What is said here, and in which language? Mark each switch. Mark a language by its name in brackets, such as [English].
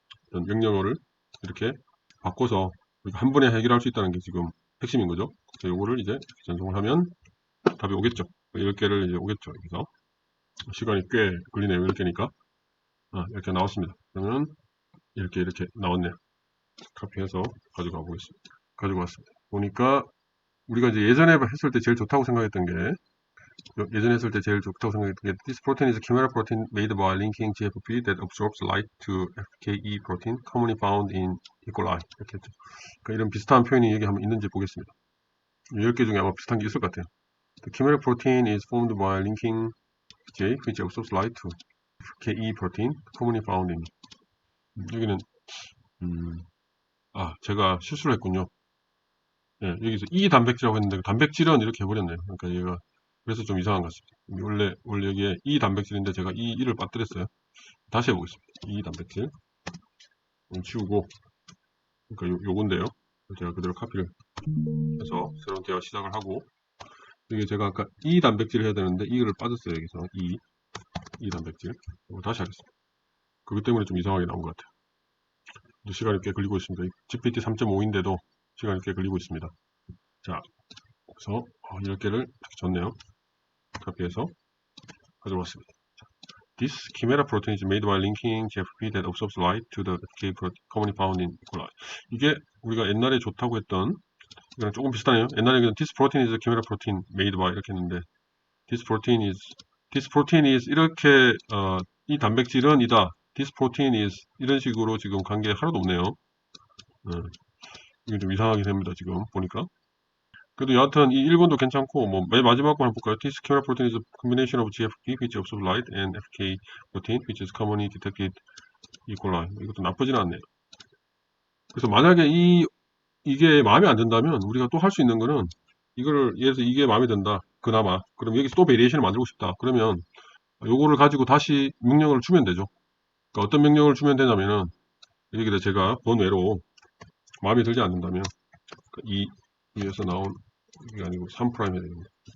[Korean] 명령어를 이렇게 바꿔서 한 번에 해결할 수 있다는 게 지금 핵심인 거죠. 그래서 요거를 이제 전송을 하면 답이 오겠죠. 10개를 이제 오겠죠. 여기서 시간이 꽤 걸리네요. 10개니까 이렇게 나왔습니다. 그러면 이렇게 나왔네요. 카피해서 가져가 보겠습니다. 가지고 왔습니다. 보니까 우리가 이제 예전에 했을 때 제일 좋다고 생각했던 게 [English] This protein is a chimera protein made by linking GFP that absorbs light to FKE protein commonly found in E. [Korean] coli 이렇게 했죠. 그러니까 이런 비슷한 표현이 여기 한번 있는지 보겠습니다. 10개 중에 아마 비슷한 게 있을 것 같아요. [English] The chimera protein is formed by linking J which absorbs light to FKE protein commonly found in [Korean] 여기는 제가 실수를 했군요. 예, 여기서 E 단백질이라고 했는데 단백질은 이렇게 해버렸네요. 그러니까 얘가 그래서 좀 이상한 것 같습니다. 원래 여기에 E 단백질인데 제가 이 E를 빠뜨렸어요. 다시 해보겠습니다. E 단백질 치우고 그러니까 요건데요. 제가 그대로 카피를 해서 새로운 대화 시작을 하고 이게 제가 아까 E 단백질을 해야 되는데 E를 빠졌어요. 여기서 E 단백질 다시 하겠습니다. 그것 때문에 좀 이상하게 나온 것 같아요. 시간이 꽤 걸리고 있습니다. GPT 3.5인데도 시간이 꽤 걸리고 있습니다. 자, 그래서 10개를 이렇게 줬네요. 카피해서 가져왔습니다. [English] This chimera protein is made by linking GFP that absorbs light to the FK protein commonly found in E. coli. [Korean] 이게 우리가 옛날에 좋다고 했던 이거랑 조금 비슷하네요. 옛날에 [English] This protein is a chimera protein made by [Korean] 이렇게 했는데 [English] This protein is [Korean] 이렇게 이 단백질은 이다. [English] This protein is [Korean] 이런 식으로 지금 관계 하나도 없네요. 이게 좀 이상하게 됩니다. 지금 보니까. 그래도 여하튼 이 1번도 괜찮고 뭐 맨 마지막 거 한번 볼까요? [English] This chimera protein is a combination of GFP which absorbs light and FK protein which is commonly detected E. [Korean] coli. 이것도 나쁘진 않네요. 그래서 만약에 이게 마음에 안 든다면 우리가 또 할 수 있는 거는 이거를 예를 들어서 이게 마음에 든다. 그나마. 그럼 여기서 또 베리에이션을 만들고 싶다. 그러면 요거를 가지고 다시 명령어를 주면 되죠. 그러니까 어떤 명령을 주면 되냐면은 여기다 제가 번외로 마음에 들지 않는다면 이 위에서 나온 이게 아니고 3' 해야 됩니다.